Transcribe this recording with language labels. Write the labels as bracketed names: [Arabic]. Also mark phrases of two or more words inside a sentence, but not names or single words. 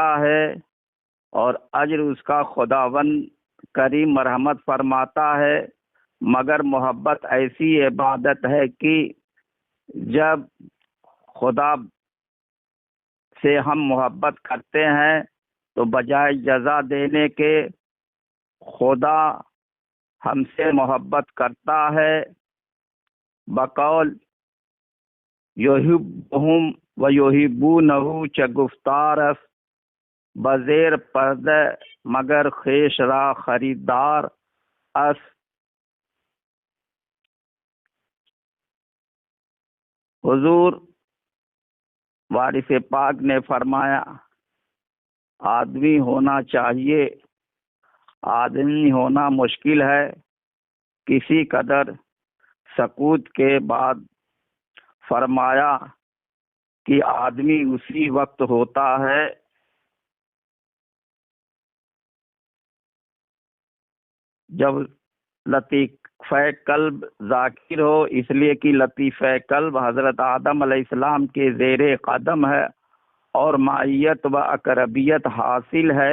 [Urdu] ہے اور اجر اس کا خداوند کریم مرحمت فرماتا ہے، مگر محبت ایسی عبادت ہے کہ جب خدا سے ہم محبت کرتے ہیں تو بجائے جزا دینے کے خدا ہم سے محبت کرتا ہے۔ [Persian] بقول [Arabic] یحبہم و یحبونہ [Persian] چ گفتار است، بزیر پردہ مگر خیش را خریدار است۔ [Urdu] حضور وارث پاک نے فرمایا آدمی ہونا چاہیے، آدمی ہونا مشکل ہے۔ کسی قدر سکوت کے بعد فرمایا کہ آدمی اسی وقت ہوتا ہے جب لطیفہ قلب ذاکر ہو، اس لیے کہ لطیفہ قلب حضرت آدم علیہ السلام کے زیر قدم ہے اور معیت و اقربیت حاصل ہے۔